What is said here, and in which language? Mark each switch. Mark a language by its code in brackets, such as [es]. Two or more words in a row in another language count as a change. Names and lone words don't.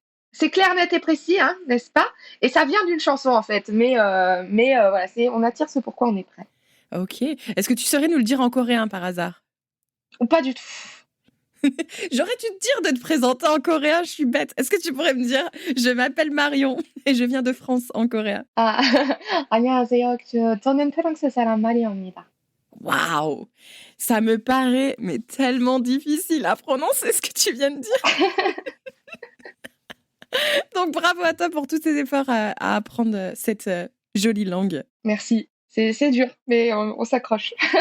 [fr] C'est clair, net et précis, hein, n'est-ce pas? Et ça vient d'une chanson, en fait, mais voilà, c'est: «On attire ce pourquoi on est prêt». Ok. Est-ce que tu saurais nous le dire en coréen par hasard? Ou pas du tout. J'aurais dû te dire de te présenter en coréen, je suis bête. Est-ce que tu pourrais me dire, je m'appelle Marion et je viens de France en coréen? [ko] Ah 안녕하세요. 저는 프랑스 사람 마리오입니다. [fr] Waouh! Ça me paraît mais tellement difficile à prononcer ce que tu viens de dire. Donc bravo à toi pour tous tes efforts à apprendre cette jolie langue. Merci. C'est dur, mais on s'accroche.